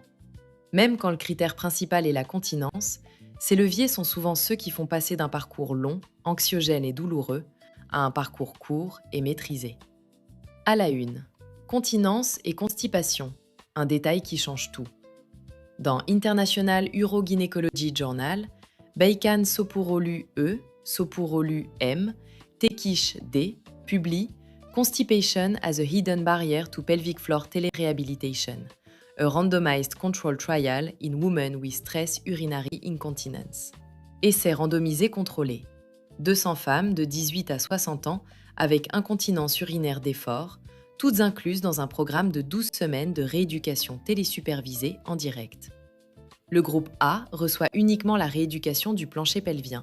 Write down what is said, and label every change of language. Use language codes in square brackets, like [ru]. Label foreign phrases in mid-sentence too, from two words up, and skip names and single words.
[fr] Même quand le critère principal est la continence, ces leviers sont souvent ceux qui font passer d'un parcours long, anxiogène et douloureux à un parcours court et maîtrisé. À la une. Continence et constipation, un détail qui change tout. Dans International Urogynecology Journal, Beykan Sopuroğlu E, Sopuroğlu M, Tekiş D publie Constipation as a Hidden Barrier to Pelvic Floor Telerehabilitation, a randomized control trial in women with stress urinary incontinence. Essai randomisé contrôlé. 200 femmes de 18 à 60 ans avec incontinence urinaire d'effort, toutes incluses dans un programme de 12 semaines de rééducation télésupervisée en direct. Le groupe A reçoit uniquement la rééducation du plancher pelvien.